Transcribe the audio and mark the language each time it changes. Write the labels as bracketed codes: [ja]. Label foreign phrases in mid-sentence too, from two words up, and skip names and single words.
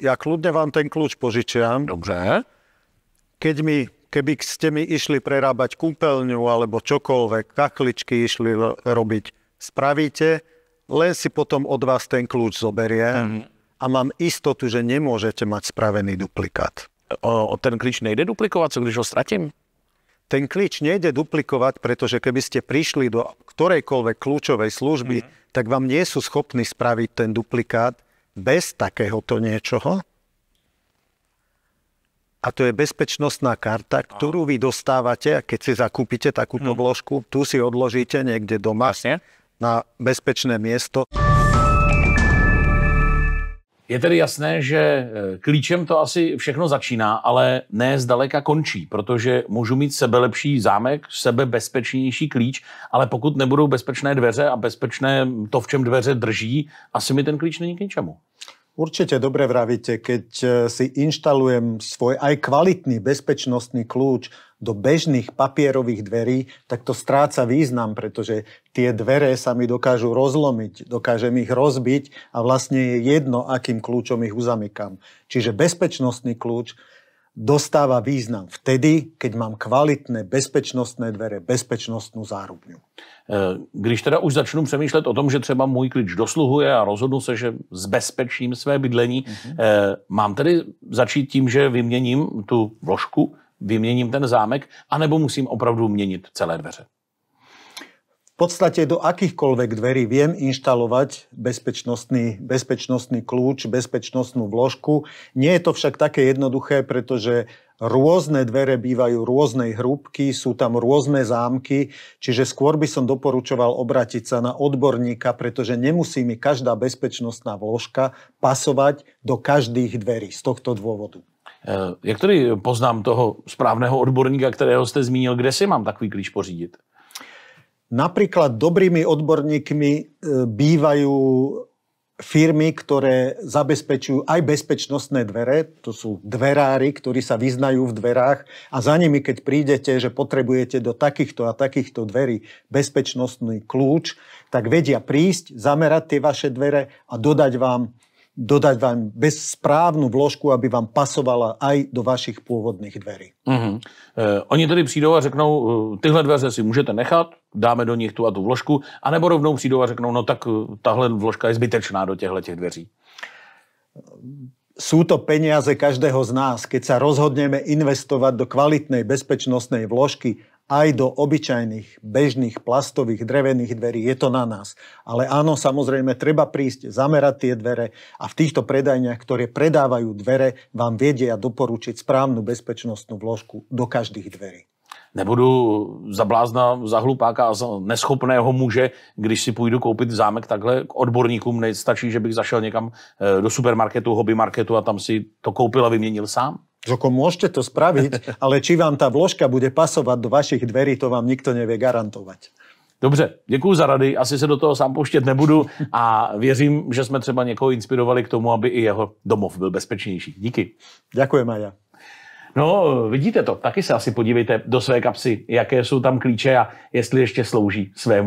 [sk] Ja kľudne vám ten kľúč požičiam. [cs] Dobře. [sk] Keby ste mi išli prerábať kúpeľňu alebo čokoľvek, kachličky išli robiť, spravíte, len si potom od vás ten kľúč zoberie a mám istotu, že nemôžete mať spravený duplikát. [cs] Ten klíč nejde duplikovat, co když ho ztratím? [sk] Ten klíč nejde duplikovať, pretože keby ste prišli do ktorejkoľvek kľúčovej služby, tak vám nie sú schopní spraviť ten duplikát bez takéhoto niečoho. A to je bezpečnostná karta, ktorú vy dostávate, keď si zakúpite takúto vložku, tu si odložíte niekde doma na bezpečné miesto. [cs] Je tedy jasné, že klíčem to asi všechno začíná, ale ne zdaleka končí, protože můžu mít sebelepší zámek, sebebezpečnější klíč, ale pokud nebudou bezpečné dveře a bezpečné to, v čem dveře drží, asi mi ten klíč není k ničemu. [sk] Určite dobre vravíte, keď si inštalujem svoj aj kvalitný bezpečnostný kľúč do bežných papierových dverí, tak to stráca význam, pretože tie dvere sa mi dokážu rozlomiť, dokážem ich rozbiť a vlastne je jedno, akým kľúčom ich uzamykám. Čiže bezpečnostný kľúč dostáva význam vtedy, keď mám kvalitné bezpečnostné dvere, bezpečnostnú zárubňu. [cs] Když teda už začnu přemýšlet o tom, že třeba můj klíč dosluhuje a rozhodnu se, že zbezpečím své bydlení, mám tedy začít tím, že vyměním tu vložku, vyměním ten zámek, anebo musím opravdu měnit celé dveře? [sk] V podstate do akýchkoľvek dverí viem inštalovať bezpečnostný kľúč, bezpečnostnú vložku. Nie je to však také jednoduché, pretože rôzne dvere bývajú rôznej hrúbky, sú tam rôzne zámky, čiže skôr by som doporučoval obrátiť sa na odborníka, pretože nemusí mi každá bezpečnostná vložka pasovať do každých dverí z tohto dôvodu. [cs] Jak tedy poznám toho správného odborníka, kterého jste zmínil, kde si mám takový klíč pořídit? [sk] Napríklad dobrými odborníkmi bývajú firmy, ktoré zabezpečujú aj bezpečnostné dvere. To sú dverári, ktorí sa vyznajú v dverách a za nimi, keď prídete, že potrebujete do takýchto a takýchto dverí bezpečnostný kľúč, tak vedia prísť, zamerať tie vaše dvere a dodať vám správnu vložku, aby vám pasovala aj do vašich pôvodných dverí. [cs] Oni tedy přijdou a řeknou, tyhle dveře si můžete nechat, dáme do nich tu a tu vložku, anebo rovnou přijdou a řeknou, no tak tahle vložka je zbytečná do těchto dveří. [sk] Sú to peniaze každého z nás. Keď sa rozhodneme investovať do kvalitnej bezpečnostnej vložky aj do obyčajných, bežných, plastových, drevených dverí. Je to na nás. Ale áno, samozrejme, treba prísť, zamerať tie dvere a v týchto predajniach, ktoré predávajú dvere, vám vedia doporučiť správnu bezpečnostnú vložku do každých dverí. [cs] Nebudu za blázna, za hlupáka a za neschopného muže, když si půjdu koupit zámek takhle k odborníkům, nestačí, že bych zašel někam do supermarketu, hobby marketu a tam si to koupil a vyměnil sám? [sk] Žoko, môžete to spraviť, ale či vám tá vložka bude pasovať do vašich dverí, to vám nikto nevie garantovať. [cs] Dobře, děkuji za rady, asi se do toho sám pouštět nebudu a věřím, že jsme třeba někoho inspirovali k tomu, aby i jeho domov byl bezpečnější. Díky. [sk] Ďakujem aj ja. [cs] No, vidíte to, taky se asi podívejte do své kapsy, jaké jsou tam klíče a jestli ještě slouží svému účelu.